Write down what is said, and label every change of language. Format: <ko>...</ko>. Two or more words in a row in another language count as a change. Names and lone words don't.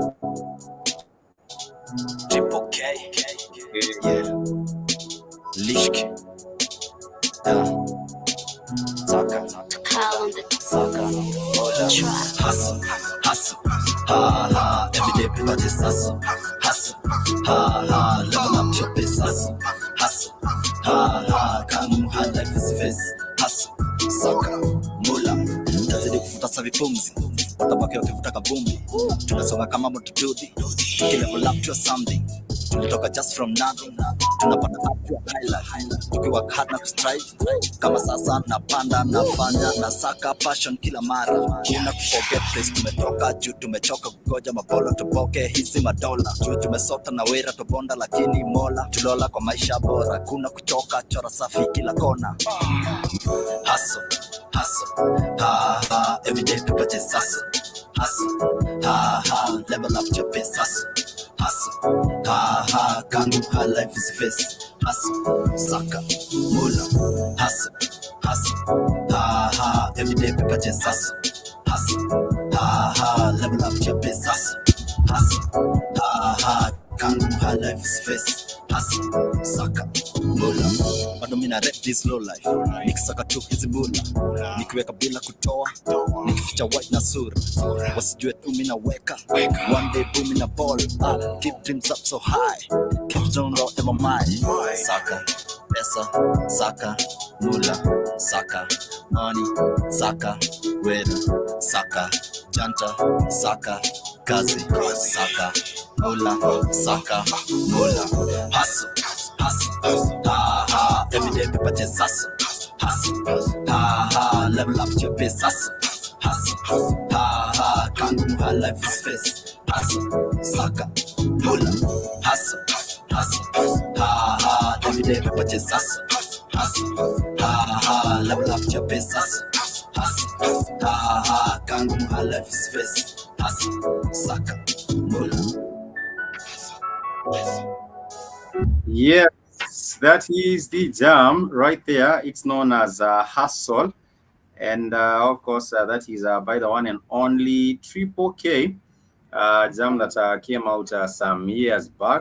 <en>Triple K, yeah,</en> <sw>Lishki, Saka, Saka,</sw> <en>hustle, hustle, ha ha, every day people just hustle, hustle, ha ha, level up your business, hustle, ha ha, come hard life is face, hustle,</en> <sw>Saka, mula, tazidi kufuta savi pumzi, watabaki wakivuta kabumbi, tunasonga kama motodudi, tukilevel</sw> <en>up to something.</en> <sw>Tulitoka</sw> <en>just from nothing, tunapanda up to a highlight,</en> <sw>tukiwa hard na kustrive, kama sasa napanda nafanya na saka passion kila mara, kuna kuforget place tumetoka, juu tumechoka kugoja mabolo tupoke hizi madola, juu tumesota na wera tobonda, lakini mola tulola kwa maisha bora, kuna kuchoka chora safi kila kona,</sw> <en>hustle, hustle, ha ha, everyday people just hustle, hustle, ha ha, level up your business, hustle, ha ha, kangu ha life is face, hustle,</en> <sw>saka, mula,</sw> <en>hustle, hustle, ha ha, everyday people just hustle, hustle, ha ha, level up your business, hustle, ha ha, kangu ha life is face, hustle,</en> <sw>saka, mula, bado mina</sw> <en>rap this low life,</en> <sw>nikisaka tu hizi mula, nikiweka bila kutoa, nikificha white na sura, wasijue tu mina weka,</sw> <en>one day boom in a ball, keep dreams up so high, keep strong out in my mind,</en> <sw>saka, pesa, saka, mula, saka, money, saka, wera, saka, janta, saka, kazi, saka, mula, saka, mula,</sw> <en>hustle, hustle, ha ha, everyday people just hustle, hustle, ha ha, level up your business, hustle, ha ha, kangu ha life is face, hustle,</en> <sw>saka, mula,</sw> <en>hustle, hustle, ha ha, everyday people just hustle, hustle, ha ha, level up your business, hustle, ha ha, kangu ha life is face, hustle,</en> <sw>saka, mula.</sw> <en>Yes, that is the jam right there. It's known as Hustle. And of course, that is by the one and only Triple K jam that came out some years back.</en>